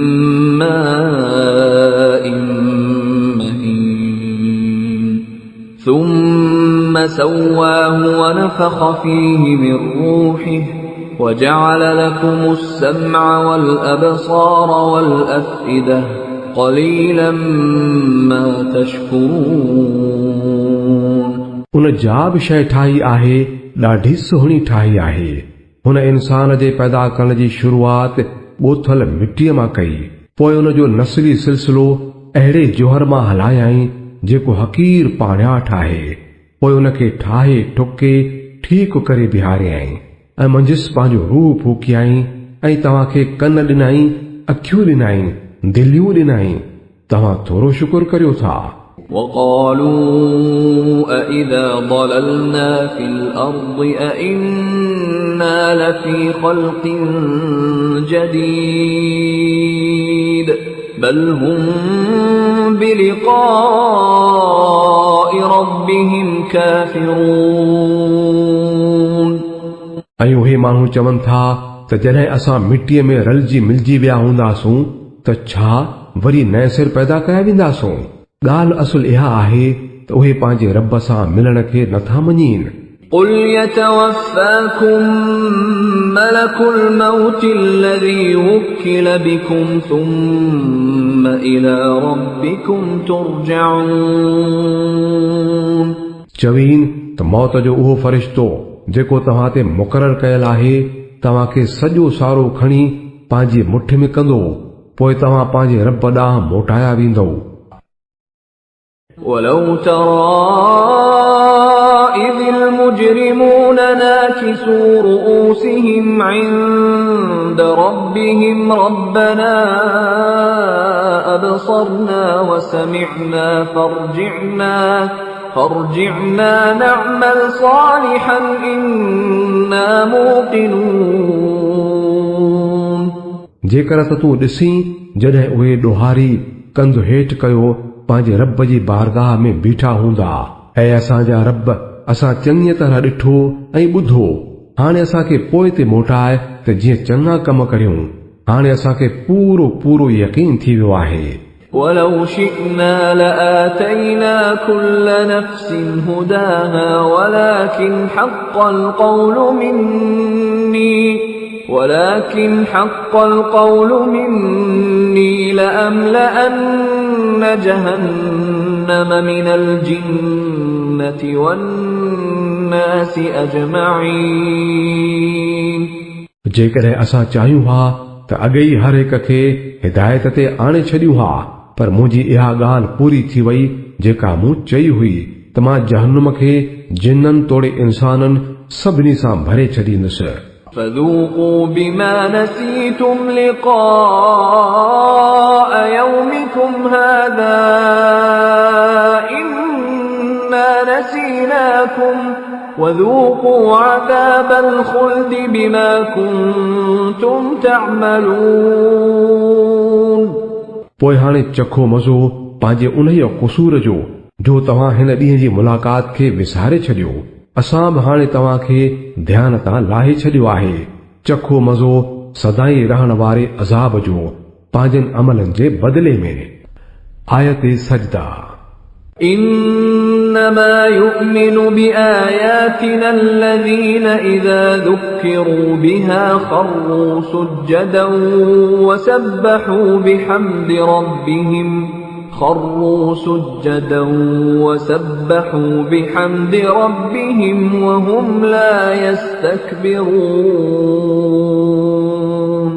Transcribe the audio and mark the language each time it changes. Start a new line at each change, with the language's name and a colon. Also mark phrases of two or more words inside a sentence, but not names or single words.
Arabic: ماء مهين ثم سواه ونفخ فيه من روحه وجعل لكم السمع والأبصار والأفئدة قليلا ما تشكرون
Sindhi: उन जा बि शइ ठाही आहे ॾाढी सुहिणी ठाही आहे। हुन इंसान जे पैदा करण जी शुरूआत ॻोथल मिटीअ मां कई। पोइ उन जो नस्ली सिलसिलो अहिड़े जोहर मां हलायाई जेको हक़ीर पाणियाठ आहे। पोइ उनखे ठाहे ठुके ठीकु करे बिहारियई ऐं मंझिसि पंहिंजो रूह फूकियाई ऐं तव्हांखे कन ॾिनाई, अखियूं ॾिनाई, दिलियूं ॾिनाई। तव्हां थोरो शुक्र करियो था।
Arabic: وقالوا أإذا ضللنا في الأرض أإنا لفي خلق جديد بل هم بلقاء ربهم كافرون
Sindhi: ऐं उहे माण्हू चवनि था त जॾहिं असां मिटीअ में रलिजी मिलिजी विया हूंदासूं त छा वरी नए सिर पैदा कया वेंदासूं? ॻाल्हि असुल इहा आहे त उहे पंहिंजे रब सां मिलण खे नथा मञीनि।
Arabic: قل يتوفاكم ملك الموت الذي وكل بكم ثم إلى ربكم ترجعون
Sindhi: चवीन त मौत जो उहो फ़रिश्तो जेको तव्हां ते मुक़ररु कयल आहे तव्हांखे सॼो सारो खणी पंहिंजी मुठि में कंदो पोइ तव्हां पंहिंजे रब ॾांहुं मोटाया वेंदो
Arabic: ولو ترى إذ المجرمون ناكسوا رؤوسهم عند ربهم ربنا أبصرنا وسمعنا فارجعنا نعمل صالحا إنا موقنون
Sindhi: जेकर त तूं ॾिसी जॾहिं उहे ॾोहारी कंध हेठि कयो पंहिंजे रब जी बारगाह में बीठा हूंदा ऐं असांजा रब असां चङीअ तरह ॾिठो ऐं ॿुधो हाणे असांखे पोइ ते मोटाए त जीअं चङा कम करियूं हाणे असांखे पूरो पूरो यकीन थी वियो आहे
Arabic: ولو شئنا لآتينا كل نفس هداها ولكن حق القول مني لأملأن جهنم من الجنة والناس أجمعين
Sindhi: जेकॾहिं असां चाहियूं हा त अॻे ई हर हिक खे हिदायत ते आणे छॾियूं हा पर मुंहिंजी इहा ॻाल्हि पूरी थी वई जेका मूं चई हुई त मां जहन्नुम खे जिन्ननि तोड़े इंसाननि सभिनी सां भरे छॾींदुसि
Arabic: فذوقوا بما نسيتم لقاء يومكم هذا إنا نسيناكم وذوقوا عذاب الخلد بما كنتم تعملون
Sindhi: पोइ हाणे चखो मज़ो पंहिंजे उन्हीअ क़सूर जो तव्हां हिन ॾींहं जी मुलाक़ात खे विसारे छॾियो असां बि हाणे तव्हांखे ध्यान तां लाहे छॾियो आहे चखो मज़ो सदाई रहण वारे अज़ाब जो पंहिंजनि अमलनि जे बदिले में आयत सजदा
Arabic: إنما يؤمن بآياتنا الذين إذا ذكروا بها خروا سجدا وسبحوا بحمد ربهم وهم لا يستكبرون